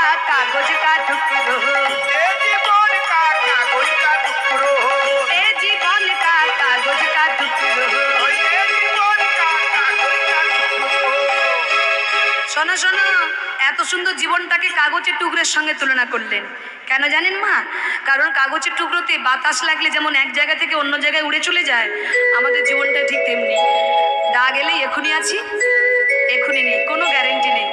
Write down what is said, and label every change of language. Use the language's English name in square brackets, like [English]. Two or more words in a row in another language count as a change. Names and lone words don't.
[Hindi] कागज का टुकड़ो ए जीवन का कागज का टुकड़ो ए जीवन का कागज का टुकड़ो ए जीवन का कागज का टुकड़ो [Bangla] শোনো শোনো এত সুন্দর জীবনটাকে কাগজের টুকরোর সঙ্গে তুলনা করলেন কেন জানেন মা? কারণ কাগজের টুকরোতে বাতাস লাগলে যেমন এক জায়গা থেকে অন্য জায়গায় উড়ে চলে যায়, আমাদের জীবনটা ঠিক তেমনি। দাগ এলেই এখনই আছি, এখনই নেই, কোনো গ্যারেন্টি নেই।